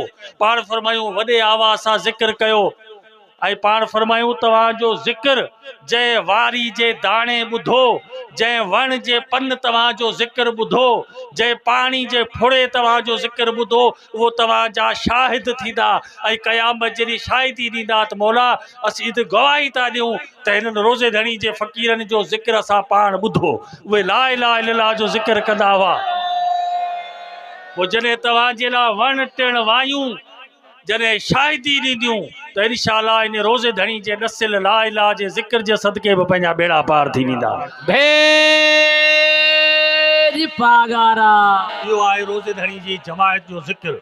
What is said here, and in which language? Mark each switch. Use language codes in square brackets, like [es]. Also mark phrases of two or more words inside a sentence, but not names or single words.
[sd] पाण फरमायूं वॾे आवाज़ सां ज़िक्र कयो। ऐं पाण फरमायूं तव्हांजो ज़िक्र जंहिं वारी जे दाणे ॿुधो, जंहिं वण जे पन तव्हांजो ज़िक्र ॿुधो, जंहिं पाणी जे फुड़े तव्हांजो ज़िक्र ॿुधो, उहो तव्हांजा शाहिद थींदा ऐं क़यामत जहिड़ी शाहिदी ॾींदा त मौला असीं त गवाही था ॾियूं त हिननि रोज़े धणी जे फ़क़ीरनि जो ज़िक्र असां पाण ॿुधो। उहे [ar] لا إله إلا الله [sd] जो ज़िक्र कंदा हुआ। पोइ जॾहिं तव्हांजे लाइ वण टिण वायूं जॾहिं शाहिदी ॾींदियूं त इंशाअल्लाह इन रोज़े धणी जे नसिल [ar] لا إله [sd] जे ज़िक्र जे सदके बि पंहिंजा बेड़ा पार थी वेंदा। इहो आहे रोज़े धणी जी जमायत जो ज़िक्र।